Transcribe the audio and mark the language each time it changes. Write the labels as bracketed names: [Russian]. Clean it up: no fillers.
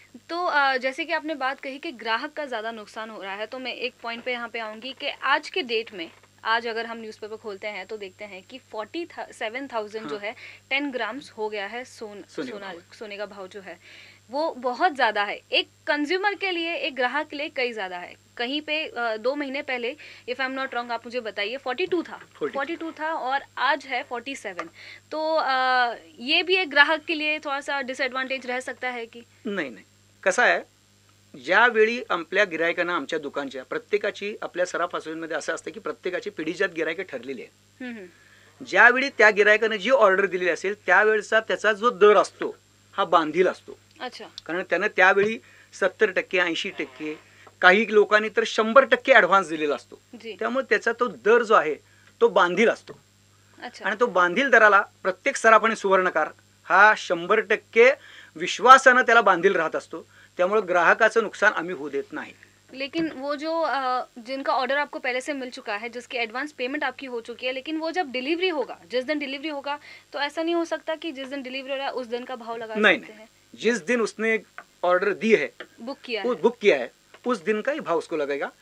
[Hindi] तो जैसे कि आपने बात कही कि ग्राहक का ज़्यादा नुकसान हो रहा है, तो मैं एक पॉइंट पे यहाँ पे आऊँगी कि आज के डेट में, आज अगर हम न्यूज़पेपर खोलते हैं तो देखते हैं कि 47,000 जो है 10 ग्राम्स हो गया है सोने का भाव जो है वो बहुत ज़्यादा है। एक कंज्यूमर के लिए, एक ग्राहक के लिए कई ज़्यादा है। कहीं पे 2 महीने पहले, [English] if I am not wrong, [Hindi] आप मुझे बताइए, 42 था और आज है 47। तो ये भी एक ग्राहक के लिए थोड़ा सा डिसएडवांटेज रह सकता है कि [Marathi] नाही नाही, कसं आहे, ज्यावेळी आपल्या गिरायकांना आमच्या दुकानच्या प्रत्येकाची, आपल्या सराफ असोसिएशनमध्ये असं असतं की प्रत्येकाची पिढीजात गिरायकं ठरलेली आहे. ज्यावेळी त्या गिरायकाने जी ऑर्डर दिलेली असेल त्यावेळेचा त्याचा जो दर असतो हा बांधील असतो. [Hindi] अच्छा. [Marathi] कारण त्यानं त्यावेळी 70% 80%, काही लोकांनी तर 100% ऍडव्हान्स दिलेला असतो. [Hindi] जी. [Marathi] त्यामुळे त्याचा तो दर जो आहे तो बांधील असतो. अच्छा. आणि तो बांधील दराला प्रत्येक सराफ आणि सुवर्णकार हा 100% विश्वासानं त्याला बांधील राहत असतो. त्यामुळे ग्राहकाचं नुकसान आम्ही होऊ देत नाही. [Hindi] लेकिन वो जो जिनका ऑर्डर आपको पहले से मिल चुका है, जिसकी एडवांस पेमेंट आपकी हो चुकी है, लेकिन वो जब डिलीवरी होगा, जिस दिन डिलीवरी होगा, तो ऐसा नहीं हो सकता कि जिस दिन डिलीवरी हो रहा है उस दिन का भाव लगा नहीं सकते हैं? जिस दिन उसने ऑर्डर दी है, बुक किया वो है। बुक किया है, उस दिन का ही भाव उसको लगेगा.